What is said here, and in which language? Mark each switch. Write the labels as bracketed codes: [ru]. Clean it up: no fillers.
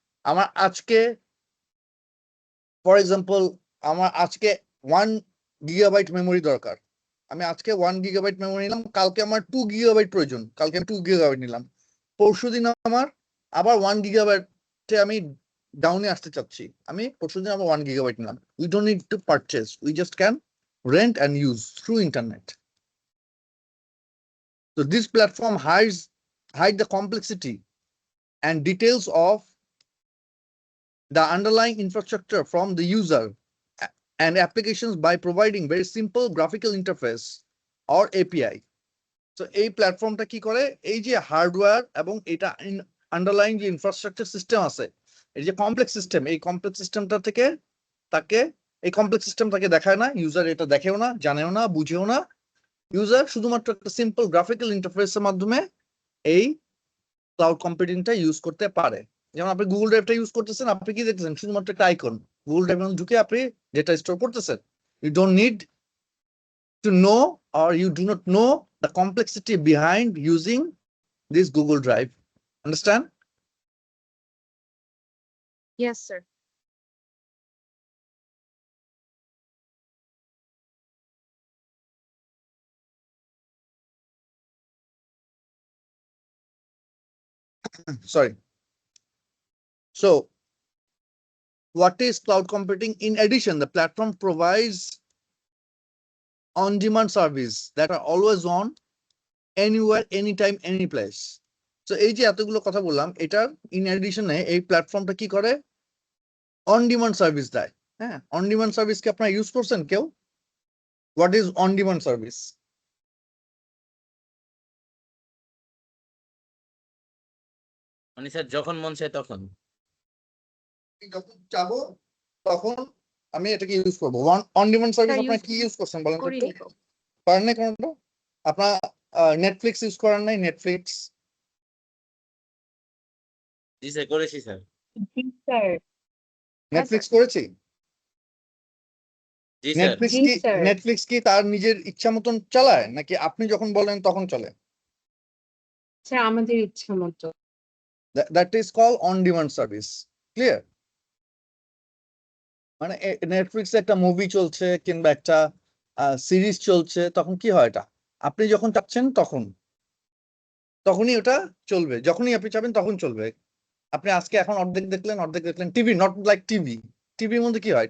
[bn] আমার আজকে for example আমার আজকে 1 গিগাবাইট মেমোরি দরকার, আমি আজকে 1 গিগাবাইট মেমোরি নিলাম, কালকে আমার 2 গিগাবাইট প্রয়োজন, কালকে আমি 2 গিগাবাইট নিলাম, পরশুদিন আমার আবার 1 গিগাবাইটে আমি ডাউনে আসতে চাচ্ছি, আমি পরশুদিন আবার 1 গিগাবাইট নিলাম। [en] We don't need to purchase, we just can rent and use through internet. So this platform hide the complexity and details of the underlying infrastructure from the user and applications by providing very simple graphical interface or API. [bn] So এই প্ল্যাটফর্মটা কি করে, এই যে hardware এবং এটা underlying যে infrastructure system আছে, এই যে কমপ্লেক্স সিস্টেম, এই কমপ্লেক্স সিস্টেমটা থেকে তাকে এই কমপ্লেক্স সিস্টেম তাকে দেখায় না, ইউজার এটা দেখেও না, জানেও না, বুঝেও না। ইউজার শুধুমাত্র একটা সিম্পল গ্রাফিক্যাল ইন্টারফেসের মাধ্যমে এই ক্লাউড কম্পিউটিংটা ইউজ করতে পারে। যেমন আপনি গুগল ড্রাইভটা ইউজ করতেছেন, আপনি কি দেখতেছেন, শুধুমাত্র একটা আইকন। গুগল ড্রাইভে ঢুকে আপনি ডেটা স্টোর করতেছেন। [en] You don't need to know or you do not know the complexity behind using this Google Drive. Understand? Yes, sir. Sorry. So what is cloud computing? In addition, the platform provides on-demand service that are always on, anywhere, anytime, any place. [bn] So এই যে এতগুলো কথা বললাম, এটার in এডিশনে এই প্ল্যাটফর্মটা কি করে, অন ডিমান্ড সার্ভিস দেয়। হ্যাঁ, অন ডিমান্ড সার্ভিস কি আপনারা ইউজ করছেন কেউ? [en] What is on demand service? [bn] মানে স্যার যখন মন চায় তখন। যখন চাবো তখন আমি এটাকে ইউজ করবো। অন ডিমান্ড সার্ভিস [en] Sir, [bn] আপনারা [en] use [bn] কি ইউজ করছেন বলেন তো একটু? করিনি তো। পারেন না কোনটা? আপনার নেটফ্লিক্স ইউজ করেন নাই? নেটফ্লিক্স জি স্যার করেছি স্যার। জি স্যার। নেটফ্লিক্স করেছি। জি স্যার। নেটফ্লিক্স কি তার নিজের ইচ্ছা মতন চালায়, নাকি আপনি যখন বলেন তখন চলে? স্যার আমাদের ইচ্ছা মতো। [en] That is called on demand service. Clear? [bn] মানে নেটফ্লিক্সে একটা মুভি চলছে কিংবা একটা সিরিজ চলছে, তখন কি হয় এটা? আপনি যখন চাচ্ছেন তখনই ওটা চলবে, যখনই আপনি চাবেন তখন চলবে। আপনি আজকে এখন অর্ধেক দেখলেন। TV [en] not like [bn] TV. টিভির মধ্যে কি হয়?